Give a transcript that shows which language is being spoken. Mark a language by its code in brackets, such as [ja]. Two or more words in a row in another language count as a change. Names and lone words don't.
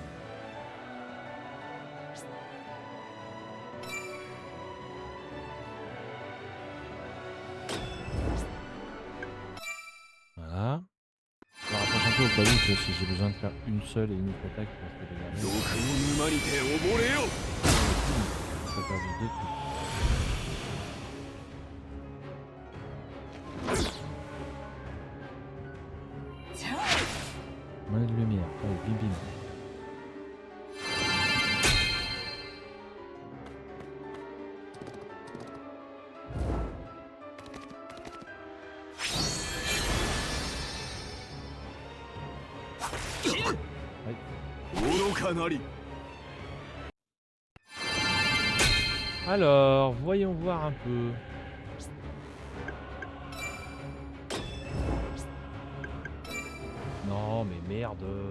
[fr] Voilà. Je me rapproche un peu au cas où que si j'ai besoin de faire une seule et unique attaque pour essayer de gagner. [ja] 毒の沼にて溺れよ。 [fr] Ça a perdu deux trucs. Monnaie de lumière. Allez, bim bim. Aïe. [ja] 愚かなり。 [fr] Alors, voyons voir un peu. Non, mais merde.